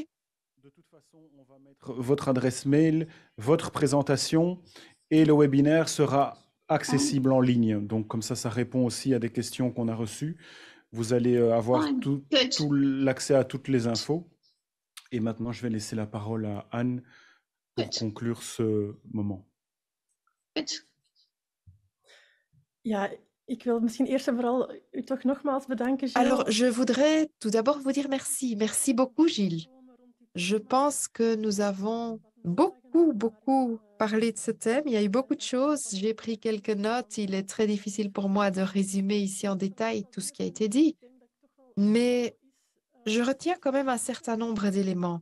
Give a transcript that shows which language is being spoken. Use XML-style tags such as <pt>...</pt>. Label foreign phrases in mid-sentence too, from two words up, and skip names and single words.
<fr>De toute façon, on va mettre votre adresse mail, votre présentation et le webinaire sera accessible en ligne. Donc comme ça répond aussi à des questions qu'on a reçues. Vous allez avoir tout l'accès à toutes les infos. Et maintenant, je vais laisser la parole à Anne pour conclure ce moment.</fr> <nl>Ja, ik wil misschien eerst en vooral u toch nogmaals bedanken, Gilles.</nl> <fr>Alors, je voudrais tout d'abord vous dire merci. Merci beaucoup, Gilles. Je pense que nous avons beaucoup parlé de ce thème. Il y a eu beaucoup de choses. J'ai pris quelques notes. Il est très difficile pour moi de résumer ici en détail tout ce qui a été dit. Mais je retiens quand même un certain nombre d'éléments.</fr>